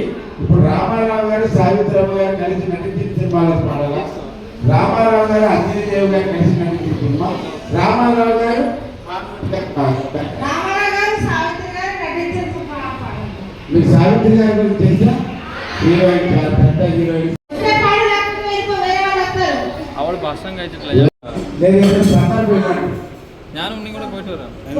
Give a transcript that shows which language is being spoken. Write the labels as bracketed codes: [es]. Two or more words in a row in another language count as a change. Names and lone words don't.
[te] ఇప్పుడు రామారావు గారు సావిత్రమ్మ గారు కలిసి నటించిన సినిమాలో పాడాలా, రామారావు గారు అంజనీదేవి గారు కలిసి నటించిన సినిమా, రామారావు గారు మీకు సావిత్రి గారి గురించి తెలుసా? హీరోయిన్, చాలా పెద్ద హీరోయిన్. [ml] അവള് ഭക്ഷണം കഴിച്ചിട്ടില്ല. ഞാനും ഉണ്ണി കൂടെ പോയിട്ട് വരാം.